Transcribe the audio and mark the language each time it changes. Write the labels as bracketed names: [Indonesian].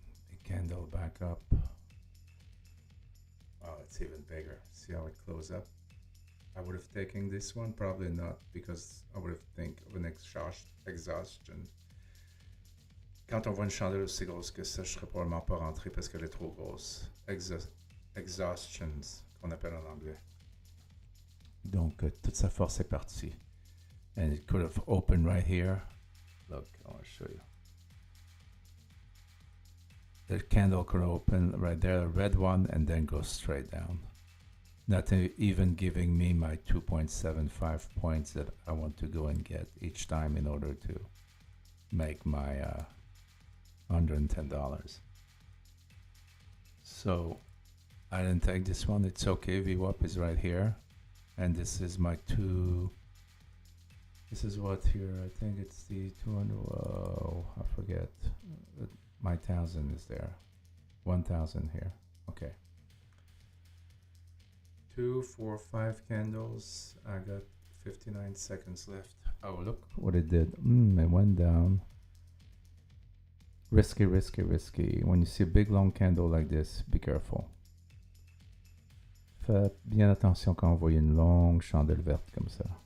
[English] Big candle back up. Wow, it's even bigger. See how it closed up? I would have taken this one, probably not, because I would have think of an exhaustion. [French] Quand on voit une chandelle aussi grosse que ça, je serais probablement pas rentré parce qu'elle est trop grosse. Exhaustions, qu'on appelle en anglais. Donc, toute sa force est partie. [English] And it could have opened right here. Look, I want to show you. The candle could open right there, a red one, and then go straight down. Not even giving me my 2.75 points that I want to go and get each time in order to make my $110. So I didn't take this one. It's okay. VWAP is right here. And this is my this is what here? I think it's the 200. Oh, I forget. My 1000 is there. 1000 here. Okay. 2, 4, 5 candles. I got 59 seconds left. Oh, look what it did. It went down. Risky, risky, risky. When you see a big long candle like this, be careful. [French] Faites bien attention quand vous voyez une longue chandelle verte comme ça.